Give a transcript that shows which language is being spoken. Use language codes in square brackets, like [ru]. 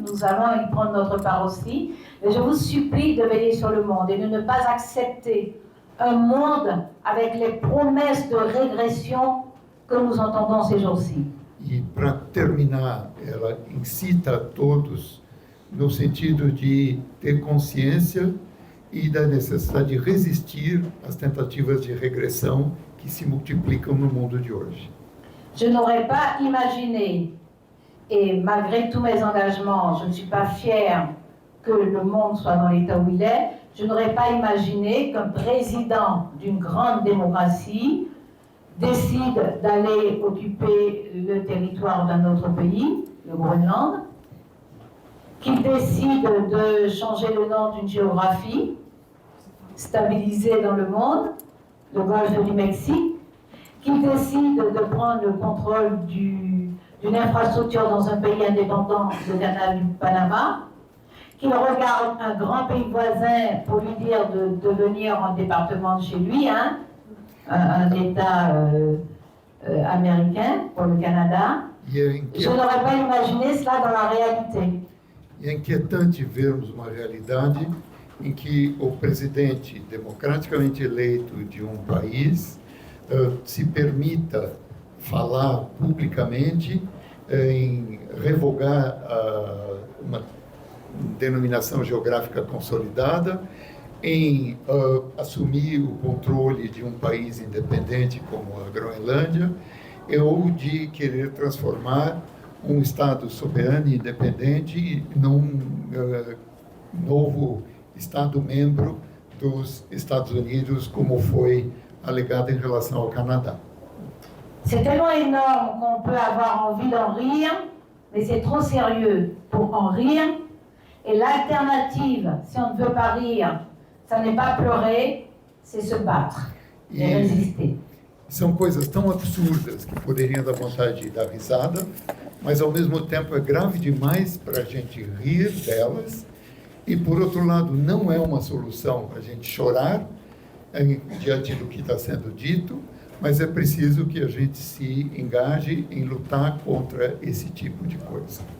[fr] Nous allons y prendre notre part aussi. Mais je vous supplie de veiller sur le monde et de ne pas accepter un monde avec les promesses de régression que nous entendons ces jours-ci. [pt] E, para terminar, ela incita a todos no sentido de ter consciência e da necessidade de resistir às tentativas de regressão que se multiplicam no mundo de hoje. [fr] Je n'aurais pas imaginé, et malgré tous mes engagements, je ne suis pas fière que le monde soit dans l'état où il est, je n'aurais pas imaginé qu'un président d'une grande démocratie décide d'aller occuper le territoire d'un autre pays, le Groenland, qu'il décide de changer le nom d'une géographie stabilisée dans le monde, le golfe du Mexique, qu'il décide de prendre le contrôle d'une infrastructure dans un pays indépendant, le canal du Panama, qu'il regarde un grand pays voisin pour lui dire de devenir un département de chez lui, hein, un État américain pour le Canada. Je n'aurais pas imaginé cela dans la réalité. [pt] E é inquietante vermos uma realidade em que o presidente democraticamente eleito de um país se permita falar publicamente em revogar uma denominação geográfica consolidada, em assumir o controle de um país independente como a Groenlândia, ou de querer transformar um Estado soberano e independente num novo Estado-membro dos Estados Unidos, como foi alegado em relação ao Canadá. [fr] C'est tellement énorme qu'on peut avoir envie d'en rire, mais c'est trop sérieux pour en rire. Et l'alternative, si on ne veut pas rire, ça n'est pas pleurer, c'est se battre et résister. [pt] São coisas tão absurdas que poderiam dar vontade de dar risada, mas ao mesmo tempo é grave demais para a gente rir delas. E por outro lado, não é uma solução a gente chorar diante do que está sendo dito, mas é preciso que a gente se engaje em lutar contra esse tipo de coisa.